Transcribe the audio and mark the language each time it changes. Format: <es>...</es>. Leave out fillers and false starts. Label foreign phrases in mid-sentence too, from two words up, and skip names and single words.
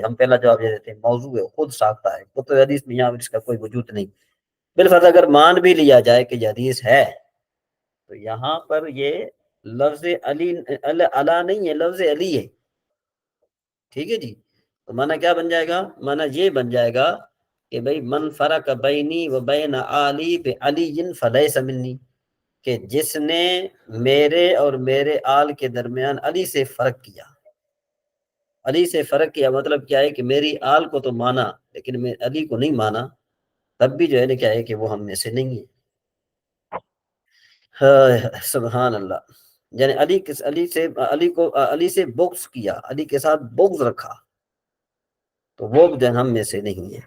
<ur>ہم پہلا جواب یہ دیتے ہیں موضوع ہے، خود ساختہ ہے، کتب حدیث میں یہاں اس کا کوئی وجود نہیں۔ بالفرض اگر مان بھی لیا جائے کہ یہ حدیث ہے تو یہاں پر یہ لفظ علی علا نہیں ہے، لفظ علی ہے۔ ٹھیک ہے جی۔ تو معنی کیا بن جائے گا؟ معنی یہ بن جائے گا کہ بھئی</ur> <ar>من فرق بینی و بین آلی بعلی فلیس منی،</ar> <ur>کہ جس نے میرے اور میرے آل کے درمیان علی سے فرق کیا۔ علی سے فرق کیا مطلب کیا ہے کہ میری آل کو تو مانا لیکن میں علی کو نہیں مانا، تب بھی جو ہے کیا ہے کہ وہ ہم میں سے نہیں ہے۔</ur> <ar>سبحان اللہ،</ar> <ur>یعنی علی سے بغض کیا، علی کے ساتھ بغض رکھا تو وہ ہم میں سے نہیں ہے۔</ur>